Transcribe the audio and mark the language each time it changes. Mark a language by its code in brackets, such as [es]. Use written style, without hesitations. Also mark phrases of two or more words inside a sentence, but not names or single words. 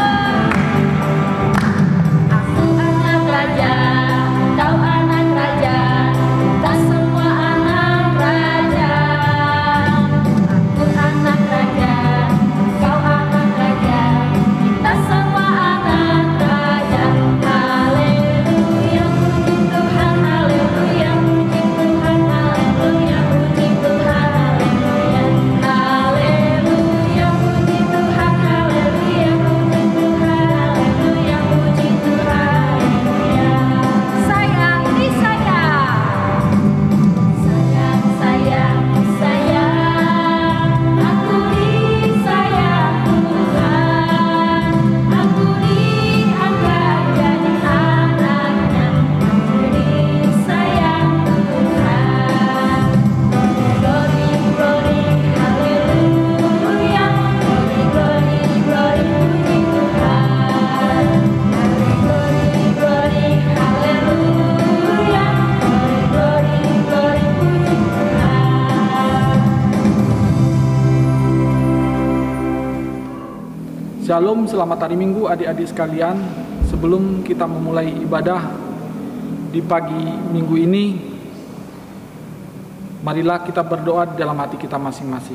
[id] Aku anak raja, kau anak raja, kita semua anak raja. Aku anak raja, kau anak raja, kita semua anak raja. Haleluya, puji Tuhan, haleluya, puji Tuhan, haleluya, puji Tuhan, haleluya. Haleluya, puji Tuhan, haleluya, puji Tuhan, haleluya, puji Tuhan, haleluya. Sayang disayang. Sayang, sayang, disayang. Aku disayang Tuhan. Aku diangkat jadi anaknya. Aku disayang Tuhan. [en] Glory, glory, haleluya. Glory, glory, glory, [id] puji Tuhan. [en] Glory, glory, haleluya. Glory, glory, [id] puji Tuhan. Shalom, selamat hari Minggu adik-adik sekalian. Sebelum kita memulai ibadah di pagi Minggu ini, marilah kita berdoa di dalam hati kita masing-masing.